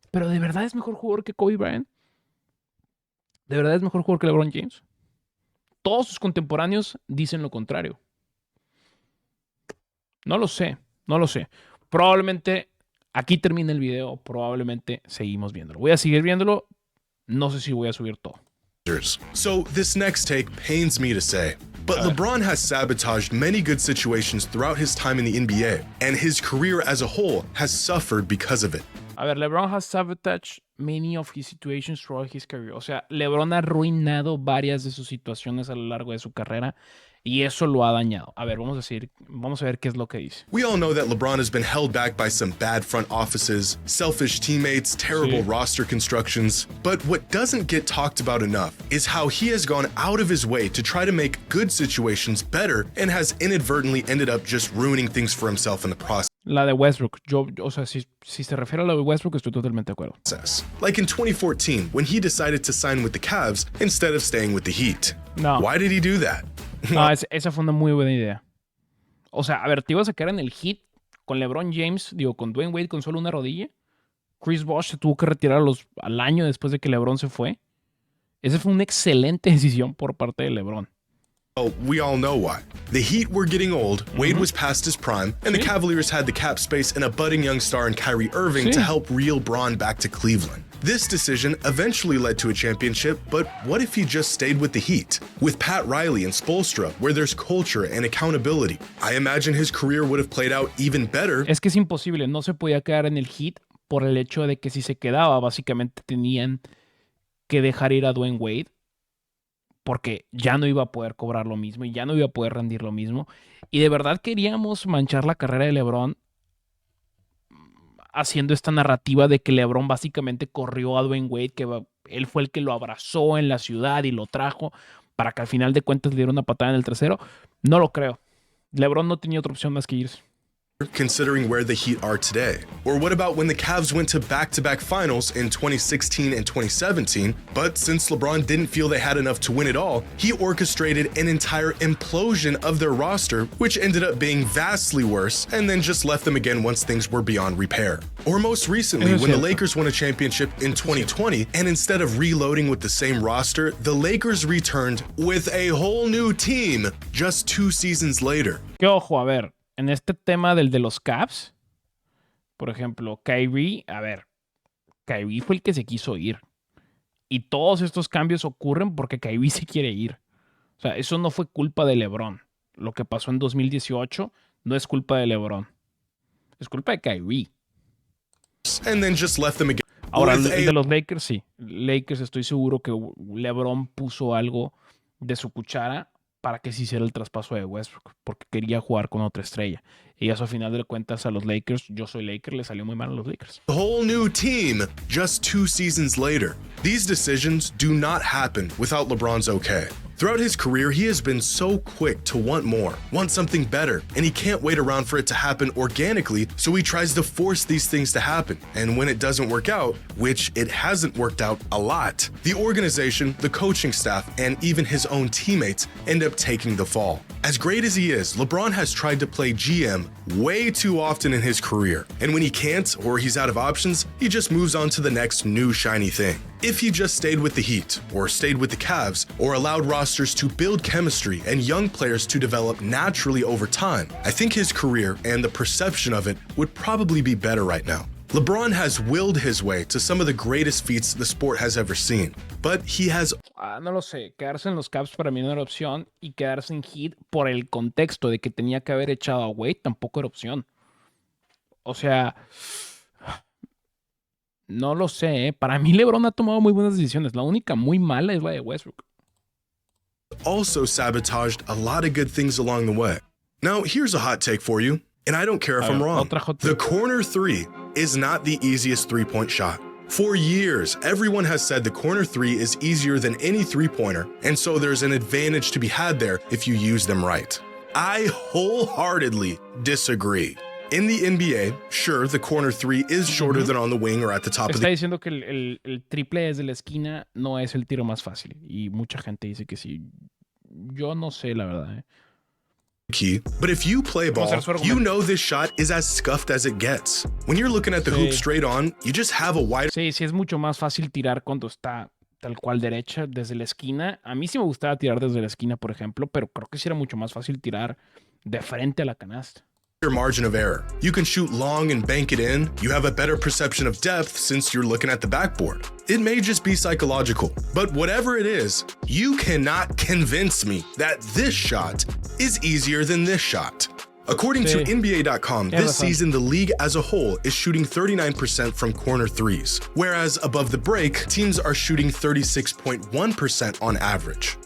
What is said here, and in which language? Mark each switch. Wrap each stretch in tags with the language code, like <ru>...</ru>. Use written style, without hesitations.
<es>Pero ¿de verdad es mejor jugador que Kobe Bryant? ¿De verdad es mejor jugador que LeBron James? Todos sus contemporáneos dicen lo contrario. No lo sé, no lo sé. Probablemente aquí termina el video, probablemente seguimos viéndolo. Voy a seguir viéndolo, no sé si voy a subir todo.</es> <en>So this next take pains me to say, but LeBron has sabotaged many good situations throughout his time in the NBA, and his career as a whole has suffered because of it.</en> <es>A ver,</es> <en>LeBron has sabotaged many of his situations throughout his career.</en> <es>O sea, LeBron ha arruinado varias de sus situaciones a lo largo de su carrera y eso lo ha dañado. A ver, vamos a ver qué es lo que dice.</es> <en>We all know that LeBron has been held back by some bad front offices, selfish teammates, terrible roster constructions. But what doesn't get talked about enough is how he has gone out of his way to try to make good situations better and has inadvertently ended up just ruining things for himself in the process.</en> <es>La de Westbrook. O sea, si se refiere a la de Westbrook, estoy totalmente de acuerdo.</es> <en>Like in 2014, when he decided to sign with the Cavs instead of staying with the Heat.</en> <es>No.</es> <en>Why did he do that?</en> <es>No, esa fue una muy buena idea. O sea, a ver, te ibas a quedar en el Heat con LeBron James, con Dwayne Wade con solo una rodilla. Chris Bosh se tuvo que retirar al año después de que LeBron se fue. Esa fue una excelente decisión por parte de LeBron.</es> <en>Well, we all know why. The Heat were getting old, Wade was past his prime, and the Cavaliers had the cap space and a budding young star in Kyrie Irving to help reel Bron back to Cleveland. This decision eventually led to a championship, but what if he just stayed with the Heat? With Pat Riley and Spoelstra, where there's culture and accountability, I imagine his career would have played out even better.</en> <es>Es que es imposible, no se podía quedar en el Heat por el hecho de que si se quedaba, básicamente tenían que dejar ir a Dwayne Wade porque ya no iba a poder cobrar lo mismo y ya no iba a poder rendir lo mismo. Y de verdad queríamos manchar la carrera de LeBron haciendo esta narrativa de que LeBron básicamente corrió a Dwayne Wade, que él fue el que lo abrazó en la ciudad y lo trajo para que al final de cuentas le diera una patada en el trasero. No lo creo. LeBron no tenía otra opción más que irse.</es> <en>Considering where the Heat are today? Or what about when the Cavs went to back-to-back finals in 2016 and 2017, but since LeBron didn't feel they had enough to win it all, he orchestrated an entire implosion of their roster, which ended up being vastly worse, and then just left them again once things were beyond repair. Or most recently, when the Lakers won a championship in 2020, and instead of reloading with the same roster, the Lakers returned with a whole new team just 2 seasons later.</en> <es>Que ojo, a ver. En este tema del de los Cavs, por ejemplo, Kyrie fue el que se quiso ir. Y todos estos cambios ocurren porque Kyrie se quiere ir. O sea, eso no fue culpa de LeBron. Lo que pasó en 2018 no es culpa de LeBron. Es culpa de Kyrie.</es> <en>And then just left them again.</en> <es>Ahora, el de los Lakers, sí. Lakers, estoy seguro que LeBron puso algo de su cuchara para que se hiciera el traspaso de Westbrook, porque quería jugar con otra estrella. Y eso, a final de cuentas, a los Lakers, yo soy Laker, le salió muy mal a los Lakers.</es> <en>A whole new team just 2 seasons later. These decisions do not happen without LeBron's okay. Throughout his career, he has been so quick to want more, want something better, and he can't wait around for it to happen organically, so he tries to force these things to happen. And when it doesn't work out, which it hasn't worked out a lot, the organization, the coaching staff, and even his own teammates end up taking the fall. As great as he is, LeBron has tried to play GM way too often in his career, and when he can't or he's out of options, he just moves on to the next new shiny thing. If he just stayed with the Heat, or stayed with the Cavs, or allowed rosters to build chemistry and young players to develop naturally over time, I think his career and the perception of it would probably be better right now. LeBron has willed his way to some of the greatest feats the sport has ever seen, but he has...</en> <es>no lo sé, quedarse en los Cavs para mí no era opción, y quedarse en Heat por el contexto de que tenía que haber echado a Wade tampoco era opción. O sea, No lo sé, ¿eh? Para mí LeBron ha tomado muy buenas decisiones. La única muy mala es la de Westbrook.</es> <en>Also sabotaged a lot of good things along the way. Now, here's a hot take for you, and I don't care if I'm wrong. The corner three is not the easiest three-point shot. For years, everyone has said the corner three is easier than any three-pointer, and so there's an advantage to be had there if you use them right. I wholeheartedly disagree. In the NBA, sure, the corner three is shorter than on the wing or at the top of the</en> <es>Está diciendo que el triple desde la esquina no es el tiro más fácil. Y mucha gente dice que sí. Yo no sé, la verdad.</es> <en>key. But if you play ball, you know this shot is as scuffed as it gets. When you're looking at the hoop straight on, you just have a wide...</en> <es>Sí, es mucho más fácil tirar cuando está tal cual derecha, desde la esquina. A mí sí me gustaba tirar desde la esquina, por ejemplo, pero creo que sí era mucho más fácil tirar de frente a la canasta.</es> <en>Your margin of error. You can shoot long and bank it in. You have a better perception of depth since you're looking at the backboard. It may just be psychological, but whatever it is, you cannot convince me that this shot is easier than this shot. According to NBA.com, this season the league as a whole is shooting 39% from corner threes, whereas above the break, teams are shooting 36.1% on average.</en>